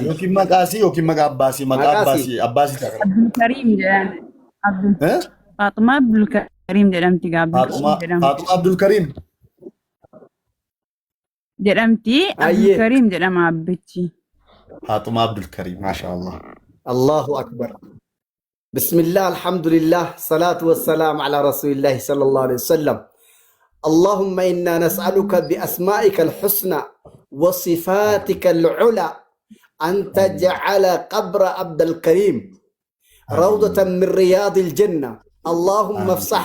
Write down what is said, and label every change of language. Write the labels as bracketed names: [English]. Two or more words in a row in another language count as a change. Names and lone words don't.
[Oromo] Yookiin maqaasii yookiin maqaa abbaasii maqaa abbaasii abbaasii ta'a. Abdulkariim jedhama. Faatumaa Abdulkariim jedhamti Faatumaa Abdulkariim. Jedhamti Abdulkariim jedhama abbichi. Faatumaa Abdulkariim maashaallah. [Arabic] الله أكبر بسم الله الحمد لله الصلاة والسلام على رسول الله صلى الله عليه وسلم اللهم إنا نسألك بأسمائك الحسنى وصفاتك العلى أن تجعل قبر عبد الكريم روضة من رياض الجنة اللهم افسح